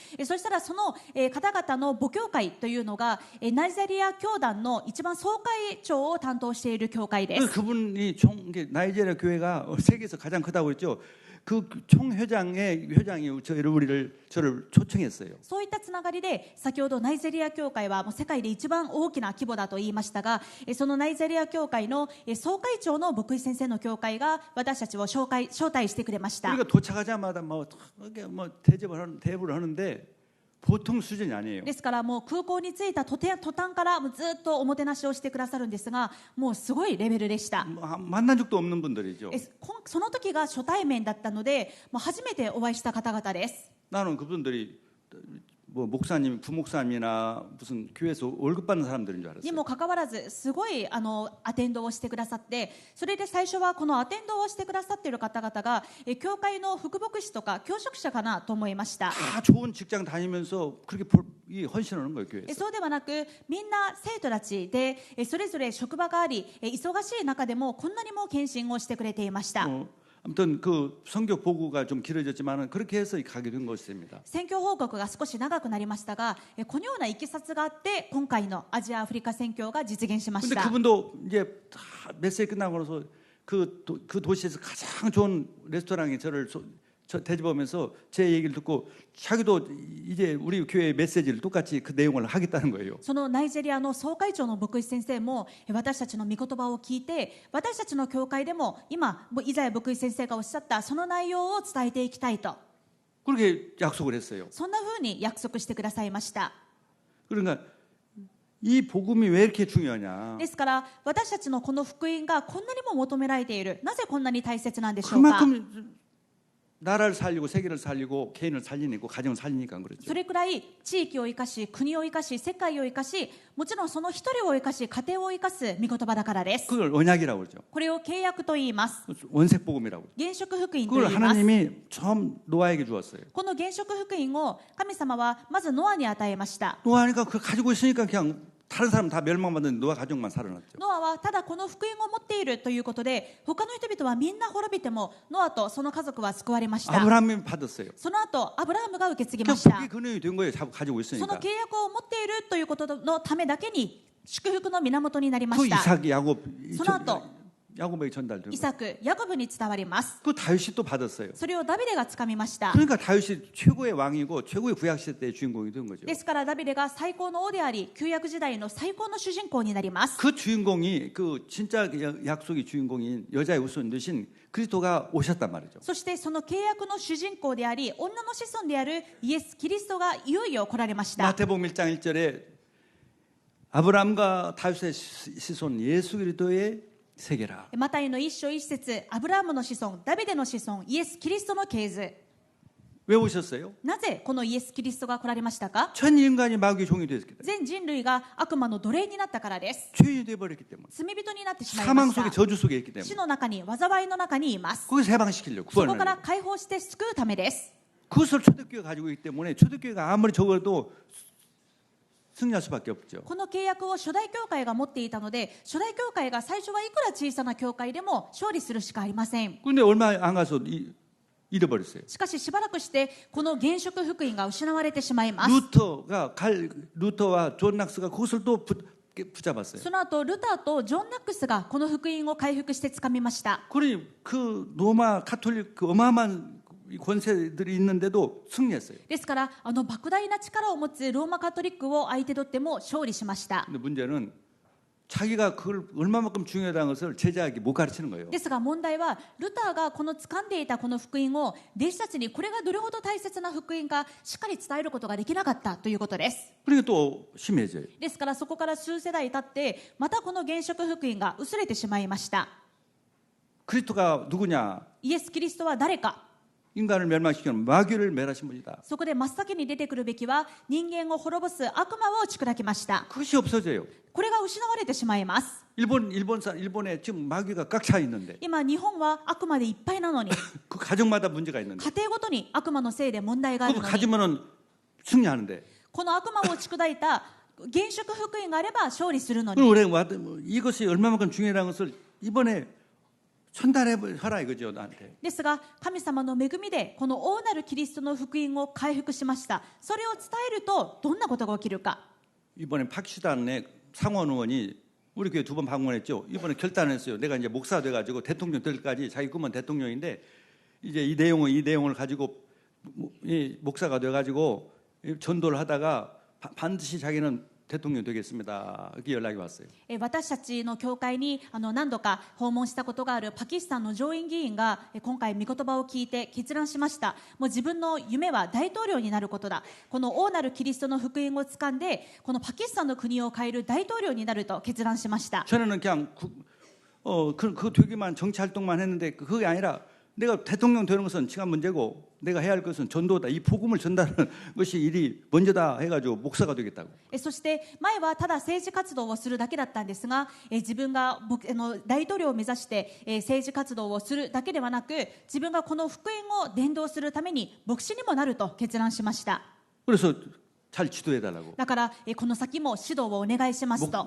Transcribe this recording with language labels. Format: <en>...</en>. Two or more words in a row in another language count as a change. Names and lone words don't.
<ja>そしたらその方々の母教会というのがナイジェリア教団の一番総会長を担当している教会です。</ja> <ko>그분이 나이지리아 교회가 세계에서 가장 크다고 했죠. 그 총회장의 회장이 저를 초청했어요.</ko> <ja>そういったつながりで先ほどナイジェリア教会はもう世界で一番大きな規模だと言いましたが、そのナイジェリア教会の総会長の牧師先生の教会が私たちを招待してくれました。</ja> <ko>우리가 도착하자마자 뭐 대접을 하는데 보통 수준이 아니에요.</ko> <ja>ですからもう空港に着いた途端からもうずっとおもてなしをしてくださるんですが、もうすごいレベルでした。</ja> <ko>만난 적도 없는 분들이죠.</ko> <ja>その時が初対面だったので、もう初めてお会いした方々です。</ja> <ko>나는 그분들이 뭐 목사님, 부목사님이나 무슨 교회에서 월급 받는 사람들인 줄</ko> <ja>に</ja> <ko>알았어요.</ko> <ja>もかかわらずすごいアテンドをしてくださって、それで最初はこのアテンドをしてくださっている方々が教会の副牧師とか教職者かなと思いました。</ja> <ko>다 좋은 직장 다니면서 그렇게 헌신하는 거예요, 교회에서.</ko> <ja>そうではなく、みんな生徒たちでそれぞれ職場があり、忙しい中でもこんなにも献身をしてくれていました。</ja> <ko>아무튼 그 성격 보고가 좀 길어졌지만은 그렇게 해서 가게 된 것입니다.</ko> <ja>選挙報告が少し長くなりましたが、このようないきさつがあって今回のアジア・アフリカ選挙が実現しまし</ja> <ko>근데</ko> <ja>た。</ja> <ko>그분도 이제 다 메시지 끝나고 나서 그 도시에서 가장 좋은 레스토랑에 저를 대접하면서 제 얘기를 듣고 자기도 이제 우리 교회의 메시지를 똑같이 그 내용을 하겠다는 거예요.</ko> <ja>そのナイジェリアの総会長の牧師先生も私たちの御言葉を聞いて、私たちの教会でも今イザヤ牧師先生がおっしゃったその内容を伝えていきたいと、</ja> <ko>그렇게 약속을 했어요.</ko> <ja>そんなふうに約束してくださいました。</ja> <ko>그러니까 이 복음이 왜 이렇게 중요하냐?</ko> <ja>ですから私たちのこの福音がこんなにも求められている、なぜこんなに大切なんでしょうか。</ja> <ko>그만큼 나라를 살리고 세계를 살리고 개인을 살리고 가정을 살리니까 그렇죠.</ko> <ja>それくらい地域を生かし、国を生かし、世界を生かし、もちろんその一人を生かし、家庭を生かす御言葉だからです。</ja> <ko>그걸 언약이라고 그러죠.</ko> <ja>これを契約と言います。</ja> <ko>원색 복음이라고.</ko> <ja>原色福音と</ja> <ko>그걸</ko> <ja>言います。</ja> <ko>하나님이 처음 노아에게 주었어요.</ko> <ja>この原色福音を神様はまずノアに与えました。</ja> <ko>노아니까 그걸 가지고 있으니까 그냥 다른 사람 다 멸망받는 노아 가족만 살아났죠.</ko> <ja>ノアはただこの福音を持っているということで、他の人々はみんな滅びてもノアとその家族は救われました。</ja> <ko>아브라함이 받았어요.</ko> <ja>その後アブラハムが受け継ぎました。</ja> <ko>그게 근원이 된 거예요. 가지고</ko> <ja>そ</ja> <ko>있으니까.</ko> <ja>の契約を持っているということのためだけに祝福の源になりま</ja> <ko>그</ko> <ja>した。</ja> <ko>이삭이 야곱에게</ko> <ja>イ</ja> <ko>전달된</ko> <ja>サ</ja> <ko>거예요.</ko> <ja>ク、ヤコブに伝わります。</ja> <ko>그 다윗이 또 받았어요.</ko> <ja>それをダビデがつかみました。</ja> <ko>그러니까 다윗이 최고의 왕이고 최고의 구약시대 때의 주인공이 된 거죠.</ko> <ja>ですからダビデが最高の王であり、旧約時代の最高の主人公になります。</ja> <ko>그 주인공이 그 진짜 약속의 주인공인 여자의 우선 되신 그리스도가 오셨단 말이죠.</ko> <ja>そしてその契約の主人公であり、女の子孫であるイエス・キリストがいよいよ来られました。</ja> <ko>마태복음 1장 1절에 아브라함과 다윗의 子孫 예수 그리스도의 세계라.</ko> <ja>マタイの一章一節、アブラハムの子孫、ダビデの子孫、イエス・キリストの系図。</ja> <ko>왜 오셨어요?</ko> <ja>なぜこのイエス・キリストが来られましたか。</ja> <ko>전 인간이 마귀의 종이 되었기 때문에.</ko> <ja>全人類が悪魔の奴隷になったからです。</ja> <ko>죄인이 되어버렸기 때문에.</ko> <ja>罪人になってしまい</ja> <ko>사망</ko> <ja>まし</ja> <ko>속에</ko> <ja>た。</ja> <ko>저주 속에 있기</ko> <ja>死</ja> <ko>때문에.</ko> <ja>の中に、災いの中にいます。</ja> <ko>거기서 해방시키려고</ko> <ja>そこから</ja> <ko>구원하려고.</ko> <ja>解放して救うためです。</ja> <ko>그것을 초대교회가 가지고 있기 때문에 초대교회가 아무리 적어도 승리할 수밖에 없죠.</ko> <ja>この契約を初代教会が持っていたので、初代教会が最初はいくら小さな教会でも勝利するしかありません。</ja> <ko>그런데 얼마 안 가서 잃어버렸어요.</ko> <ja>しかししばらくしてこの原色福音が失われてしまいます。</ja> <ko>루터와 존 낙스가 그것을 또 붙잡았어요.</ko> <ja>その後ルターとジョン・ナックスがこの福音を回復して掴みました。</ja> <ko>그러니 그 로마 카톨릭 그 어마어마한 권세들이 있는데도 승리했어요.</ko> <ja>ですから莫大な力を持つローマカトリックを相手取っても勝利しました。</ja> <ko>근데 문제는 자기가 그걸 얼마만큼 중요하다는 것을 제자에게 못 가르치는 거예요.</ko> <ja>ですが問題はルターがこの掴んでいたこの福音を弟子たちにこれがどれほど大切な福音かしっかり伝えることができなかったということです。</ja> <ko>그러니까 또 심해져요.</ko> <ja>ですからそこから数世代経ってまたこの現職福音が薄れてしまいました。</ja> <ko>그리스도가 누구냐?</ko> <ja>イエス・キリストは誰か。</ja> <ko>인간을 멸망시키는 마귀를 멸하신 분이다.</ko> <ja>そこで真っ先に出てくるべきは人間を滅ぼす悪魔を打ち砕きました。</ja> <ko>그것이 없어져요.</ko> <ja>これが失われてしまいます。</ja> <ko>일본에 지금 마귀가 꽉 차 있는데</ko> <ja>今日本は悪魔でいっぱいなのに</ja> <ko>그 가정마다 문제가 있는데</ko> <ja>家庭ごとに悪魔のせいで問題がある</ja> <ko>그거</ko> <ja>のに</ja> <ko>가지면은 승리하는데</ko> <ja>この悪魔を打ち砕いた現職福音があれば勝利するのに</ja> <ko>그럼 우리 이것이 얼마만큼 중요하다는 것을 이번에 전달해라 이거죠 나한테.</ko> <ja>ですが神様の恵みでこの大なるキリストの福音を回復しました。それを伝えるとどんなことが起きるか。</ja> <ko>이번에 파키스탄의 상원 의원이 우리 교회 2번 방문했죠. 이번에 결단했어요. 내가 이제 목사 돼가지고 대통령 될까지 자기 꿈은 대통령인데 이제 이 내용을 가지고 이 목사가 돼가지고 전도를 하다가 반드시 자기는 대통령 되겠습니다. 이렇게 연락이 왔어요.</ko> <ja>私たちの教会に何度か訪問したことがあるパキスタンの上院議員が今回御言葉を聞いて決断しました。もう自分の夢は大統領になることだ。この大なるキリストの福音を掴んでこのパキスタンの国を変える大統領になると決断しました。</ja> <ko>전에는 그냥 그 되기만 정치 활동만 했는데 그게 아니라 내가 대통령 되는 것은 시간 문제고 내가 해야 할 것은 전도다. 이 복음을 전달하는 것이 일이 먼저다 해가지고 목사가 되겠다고.</ko> <ja>そして前はただ政治活動をするだけだったんですが、自分が大統領を目指して政治活動をするだけではなく、自分がこの福音を伝道するために牧師にもなると決断しました。</ja> <ko>그래서 잘 지도해달라고.</ko> <ja>だからこの先も指導をお願いしますと。</ja>